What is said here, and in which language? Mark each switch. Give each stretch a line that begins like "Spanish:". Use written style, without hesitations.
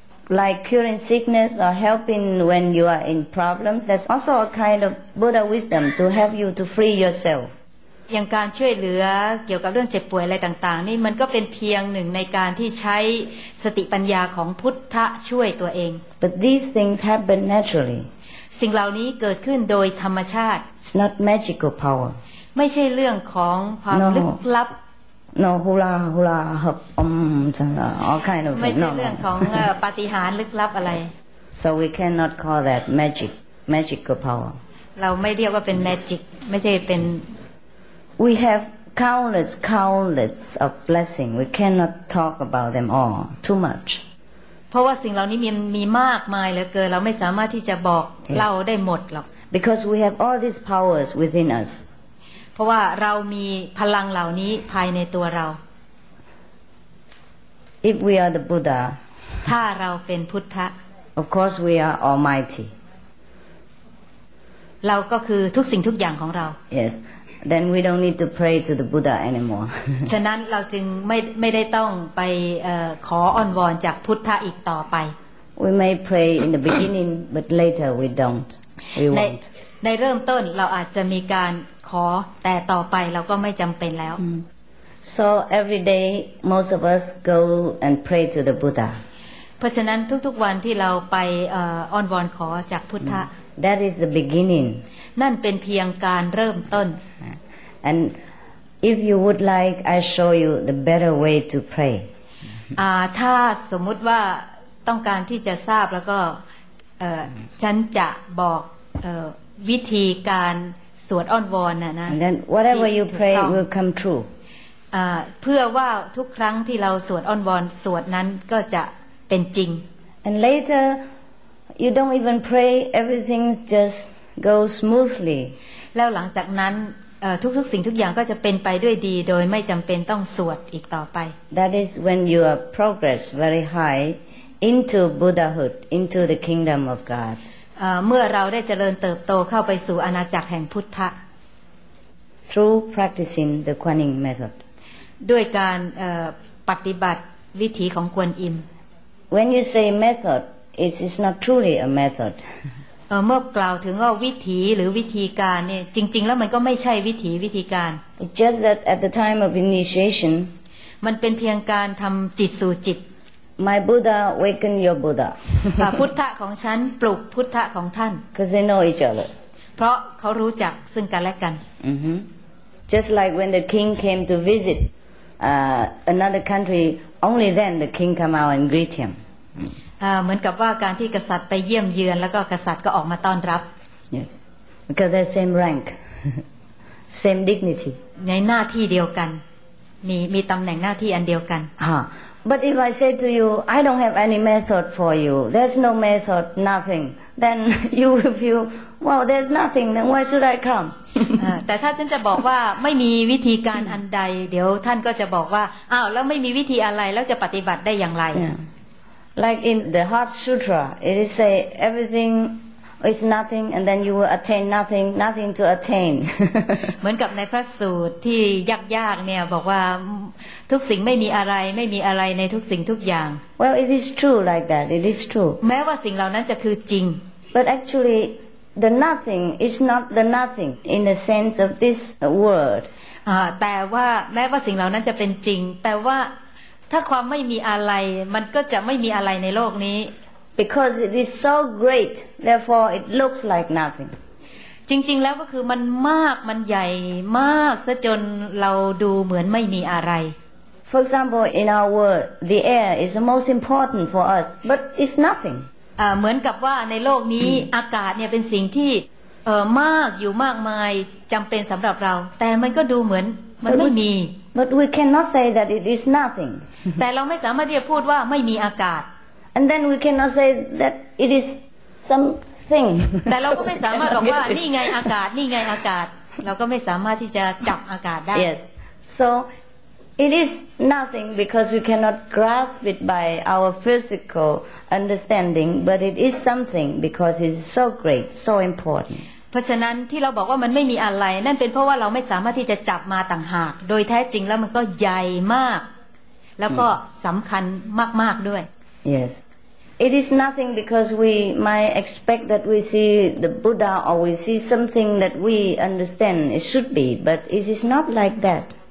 English: like curing sickness or helping when you are in problems, that's also a kind of Buddha wisdom to help you to free yourself.
Thai: อย่างการช่วยเหลือเกี่ยวกับเรื่องเจ็บป่วยอะไรต่างๆนี่มันก็เป็นเพียงหนึ่งในการที่ใช้สติปัญญาของพุทธะช่วยตัวเอง
English: But these things happen naturally.
Thai: สิ่งเหล่านี้เกิดขึ้นโดยธรรมชาติ
English: It's not magical power.
Thai: ไม่ใช่เรื่องของความลึกลับ
English: No hula hula hop all kind of
Thai: ไม่ใช่เรื่องของปาฏิหาริย์ลึกลับอะไร
English: So we cannot call that magical power.
Thai: เราไม่เรียกว่าเป็น magic ไม่ใช่เป็น
English: We have countless of blessing. We cannot talk about them all too much.
Thai: เพราะว่าสิ่งเหล่านี้มีมากมายเหลือเกินเราไม่สามารถที่จะบอกเล่าได้หมดหรอก
English: Because we have all these powers within us.
Thai: เพราะว่าเรามีพลังเหล่านี้ภายในตัวเรา
English: If we are the Buddha,
Thai: ถ้าเราเป็นพุทธะ
English: of course we are almighty.
Thai: เราก็คือทุกสิ่งทุกอย่างของเรา
English: Yes. Then we don't need to pray to the Buddha anymore.
Thai: ฉะนั้นเราจึงไม่ได้ต้องไปขออ้อนวอนจากพุทธะอีกต่อไป
English: We may pray in the beginning, but later we don't. We won't.
Thai: ในเริ่มต้นเราอาจจะมีการขอแต่ต่อไปเราก็ไม่จำเป็นแล้ว
English: So every day most of us go and pray to the Buddha.
Thai: เพราะฉะนั้นทุกๆวันที่เราไปอ้อนวอนขอจากพุทธะ
English: That is the beginning.
Thai: นั่นเป็นเพียงการเริ่มต้น
English: And if you would like, I show you the better way to pray.
Thai: ถ้าสมมุติว่าต้องการที่จะทราบแล้วก็ฉันจะบอกวิธีการสวดอ้อนวอนนะ
English: And then whatever you pray will come true.
Thai: เพื่อว่าทุกครั้งที่เราสวดอ้อนวอนสวดนั้นก็จะเป็นจริง
English: And later you don't even pray, everything just goes smoothly.
Thai: แล้วหลังจากนั้นทุกสิ่งทุกอย่างก็จะเป็นไปด้วยดีโดยไม่จำเป็นต้องสวดอีกต่อไป
English: That is when you are progress very high into Buddhahood, into the kingdom of God.
Thai: เมื่อเราได้เจริญเติบโตเข้าไปสู่อาณาจักรแห่งพุทธะ
English: Through practicing the Kuan-Yin method.
Thai: ด้วยการปฏิบัติวิถีของกวนอิม
English: When you say method, it is not truly a method.
Thai: เมื่อกล่าวถึงว่าวิถีหรือวิธีการเนี่ยจริงๆแล้วมันก็ไม่ใช่วิธีการ
English: It's just that at the time of initiation,
Thai: มันเป็นเพียงการทำจิตสู่จิต
English: My Buddha waken your Buddha.
Thai: พุทธะของฉันปลุกพุทธะของท่าน
English: Because they know each other.
Thai: เพราะเขารู้จักซึ่งกันและกัน
English: Just like when the king came to visit another country, only then the king come out and greet him.
Thai: เหมือนกับว่าการที่กษัตริย์ไปเยี่ยมเยือนแล้วก็กษัตริย์ก็ออกมาต้อนรับ
English: Yes, because they're same rank, same dignity.
Thai: ในหน้าที่เดียวกันมีตำแหน่งหน้าที่อันเดียวกัน
English: But if I say to you, I don't have any method for you, there's no method, nothing, then you will feel, well, there's nothing, then why should I come?
Thai: แต่ถ้าฉันจะบอกว่าไม่มีวิธีการอันใดเดี๋ยวท่านก็จะบอกว่าอ้าวแล้วไม่มีวิธีอะไรแล้วจะปฏิบัติได้อย่างไร
English: Like in the Heart Sutra, it is say everything is nothing, and then you will attain nothing, nothing to attain.
Thai: เหมือนกับในพระสูตรที่ยากๆเนี่ยบอกว่าทุกสิ่งไม่มีอะไรในทุกสิ่งทุกอย่าง
English: Well, it is true like that. It is true.
Thai: แม้ว่าสิ่งเหล่านั้นจะคือจริง
English: But actually, the nothing is not the nothing in the sense of this word.
Thai: แต่ว่าแม้ว่าสิ่งเหล่านั้นจะเป็นจริงแต่ว่าถ้าความไม่มีอะไรมันก็จะไม่มีอะไรในโลกนี้
English: Because it is so great, therefore it looks like nothing.
Thai: จริงๆแล้วก็คือมันมากมันใหญ่มากซะจนเราดูเหมือนไม่มีอะไร
English: For example, in our world, the air is the most important for us, but it's nothing.
Thai: เหมือนกับว่าในโลกนี้อากาศเนี่ยเป็นสิ่งที่มากอยู่มากมายจำเป็นสำหรับเราแต่มันก็ดูเหมือนมันไม่มี
English: But we cannot say that it is nothing.
Thai: แต่เราไม่สามารถที่จะพูดว่าไม่มีอากาศ
English: And then we cannot say that it is something.
Thai: แต่เราก็ไม่สามารถบอกว่านี่ไงอากาศนี่ไงอากาศเราก็ไม่สามารถที่จะจับอากาศได้
English: Yes. So it is nothing because we cannot grasp it by our physical understanding, but it is something because it is so great, so important.
Thai: เพราะฉะนั้นที่เราบอกว่ามันไม่มีอะไรนั่นเป็นเพราะว่าเราไม่สามารถที่จะจับมาต่างหากโดยแท้จริงแล้วมันก็ใหญ่มากแล้วก็สำคัญมากๆด้วย
English: Yes. It is nothing because we might expect that we see the Buddha or we see something that we understand it should be, but it is not like that.